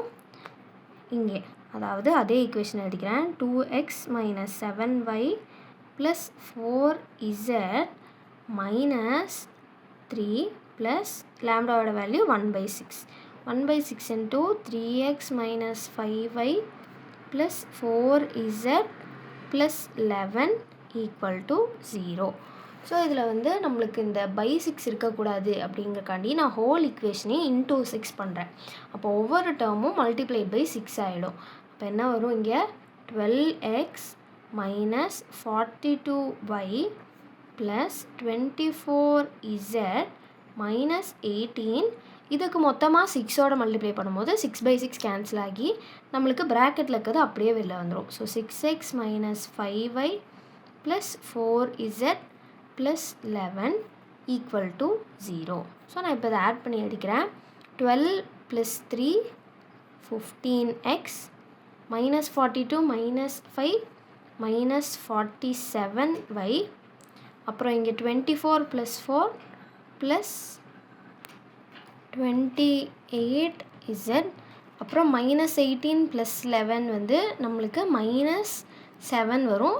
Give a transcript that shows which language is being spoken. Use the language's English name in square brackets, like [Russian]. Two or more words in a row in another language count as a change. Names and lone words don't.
[Tamil] இங்கே அதாவது அதே ஈக்குவேஷன் எழுதிக்கிறேன். [English] 2x minus 7y plus 4z minus 3 plus லாம்டாவோட வேல்யூ 1/6. 1/6 × 3x minus 5y plus 4z plus 11 = 0. [Tamil] ஸோ இதில் வந்து நம்மளுக்கு இந்த /6 இருக்கக்கூடாது அப்படிங்கிறக்காண்டி நான் [English] whole equation [Tamil] × 6 பண்ணுறேன். அப்போ ஒவ்வொரு டேர்மும் [English] multiplied by [Tamil] 6 ஆகிடும். அப்போ என்ன வரும்? இங்கே [English] 12x minus 42y plus 24z minus 18 [Tamil] இதுக்கு மொத்தமாக 6ஓட மல்டிப்ளை பண்ணும்போது 6/6 கேன்சல் ஆகி நம்மளுக்கு ப்ராக்கெட்டில் இருக்கிறது அப்படியே வெளில வந்துடும். [English] ஸோ 6x minus 5y plus 4z plus 11 = 0. [Tamil] ஸோ நான் இப்போ இதை ஆட் பண்ணி எழுதிக்கிறேன். 12 + 3 15x -42 -5 -47y அப்புறம் இங்கே 24 + 4 + 28z, அப்புறம் -18 + 11 வந்து நம்மளுக்கு -7 வரும்.